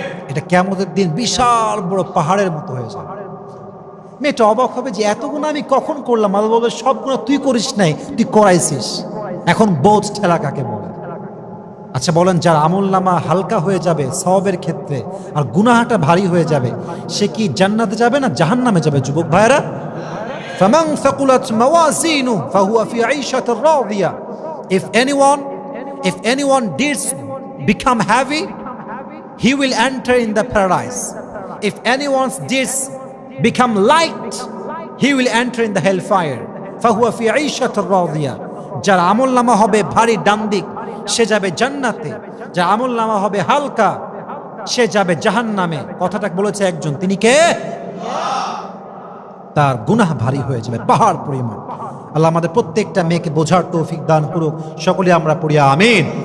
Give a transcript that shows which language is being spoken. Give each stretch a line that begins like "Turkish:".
Bangla: এটা কিয়ামতের দিন বিশাল বড় পাহাড়ের মতো হয়ে যাবে। মেয়েটা অবাক হবে যে এত গুনাহ আমি কখন করলাম। আল্লাহ বলবে সব গুনাহ তুই করিস নাই, তুই করাইছিস, এখন বোঝ ঠেলা কাকে বলে। আচ্ছা বলেন, যার আমল নামা হালকা হয়ে যাবে সওয়াবের ক্ষেত্রে আর গুনাহটা ভারী হয়ে যাবে, সে কি জান্নাতে যাবে না জাহান্নামে যাবে? যুবক ভাইরা,
Arabic: ফামান সাকুলাত মাওয়াজিনু ফাহুয়া ফি আইশাতির রাদিয়া,
English: if anyone deeds become heavy, he will enter in the paradise. If anyone's deeds become light, he will enter in the hellfire.
Arabic: ফাহুয়া ফি আইশাতির রাদিয়া,
Bangla: যার আমল নামা হবে ভারী ডান দিক সে যাবে জান্নাতে, যার আমল নামা হবে হালকা সে যাবে জাহান্নামে। কথাটা বলেছে একজন, তিনি কে? তার গুনাহ ভারী হয়ে যাবে পাহাড় পরিমাণ। আল্লাহ আমাদের প্রত্যেকটা মেয়েকে বোঝার তৌফিক দান করুক, সকলে আমরা পড়ি আমিন।